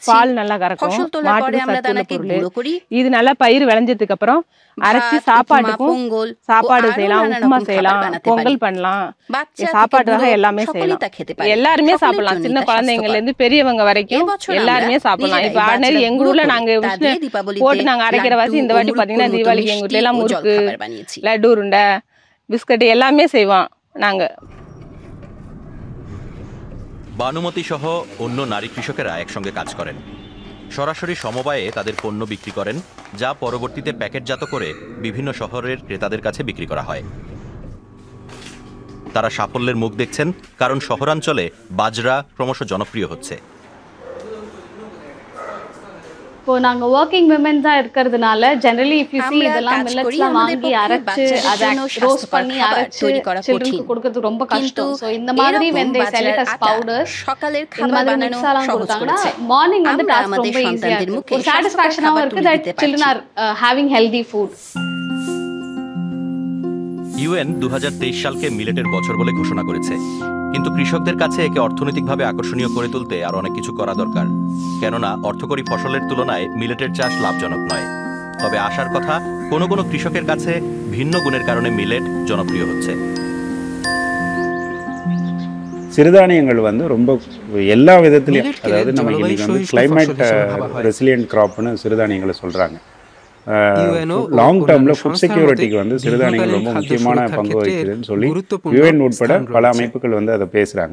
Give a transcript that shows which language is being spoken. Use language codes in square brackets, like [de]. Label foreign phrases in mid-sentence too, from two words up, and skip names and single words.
[ta] பால் நல்லா கறக்கும், மாட்டுக்கு சத்துள்ள பொருள். இது நல்லா பயிர் விளைஞ்சதுக்கு அப்புறம் அரைச்சி சாப்பாட்டுக்கும் சாப்பாடு செய்யலாம், உப்புமா செய்யலாம், பொங்கல் பண்ணலாம், சாப்பாட்டுக்காக எல்லாமே செய்யலாம். எல்லாருமே சாப்பிடலாம், சின்ன குழந்தைங்கள்ல இருந்து பெரியவங்க வரைக்கும் எல்லாருமே சாப்பிடலாம். இப்ப ஆர்டினரி எங்க ஊர்ல நாங்க போட்டு நாங்க அரைக்கிற வாசி இந்த வாட்டி பாத்தீங்கன்னா தீபாவளிக்கு எங்க வீட்டுல எல்லாம் முறுக்கு, லட்டு உருண்டை, பிஸ்கட் எல்லாமே செய்வோம் நாங்க। [bn] বানুমতি সহ অন্য নারী কৃষকেরা একসঙ্গে কাজ করেন। সরাসরি সমবায়ে তাদের পণ্য বিক্রি করেন, যা পরবর্তীতে প্যাকেটজাত করে বিভিন্ন শহরের ক্রেতাদের কাছে বিক্রি করা হয়। তারা সাফল্যের মুখ দেখছেন, কারণ শহরাঞ্চলে বাজরা ক্রমশ জনপ্রিয় হচ্ছে। [ta] இப்போ நாங்க [en] working women [ta] தான் இருக்கிறதுனால [en] generally if you see [ta] இதெல்லாம் மில்லட்ஸ்லாம் வாங்கி அரைச்சு அதை ரோஸ்ட் பண்ணி அரைச்சு சில்ட்ரனுக்கு கொடுக்கிறது ரொம்ப கஷ்டம். சோ இந்த மாதிரி [en] when they sell it as powders [ta] இந்த மாதிரி மிக்ஸாலாம் கொடுத்தாங்கன்னா மார்னிங் வந்து டாஸ்க் ரொம்ப ஈஸியா இருக்கு, ஒரு சாட்டிஸ்ஃபேக்ஷனாவும் இருக்கு [en] that children are having healthy food। [bn] ইউএন 2023 সালকে মিলেটের বছর বলে ঘোষণা করেছে, কিন্তু কৃষকদের কাছে একে অর্থনৈতিকভাবে আকর্ষণীয় করে তুলতে আর অনেক কিছু করা দরকার। কেননা অর্থকরী ফসলের তুলনায় মিলেটের চাষ লাভজনক নয়। তবে আশার কথা, কোনো কোনো কৃষকের কাছে ভিন্ন গুণের কারণে মিলেট জনপ্রিয় হচ্ছে। [ta] சிறுதானியங்கள் வந்து ரொம்ப எல்லா விதத்திலையும், அதாவது நமக்கு இன்னைக்கு வந்து [en] climate resilient crop [ta] சிறுதானியங்களை சொல்றாங்க. [en] long term food security [ta] வந்து சிறுதானியங்கள் ரொம்ப முக்கியமான பங்கு வகிக்குதுன்னு சொல்லி யுஎன் உட்பட பல அமைப்புகள் வந்து அதை பேசுறாங்க.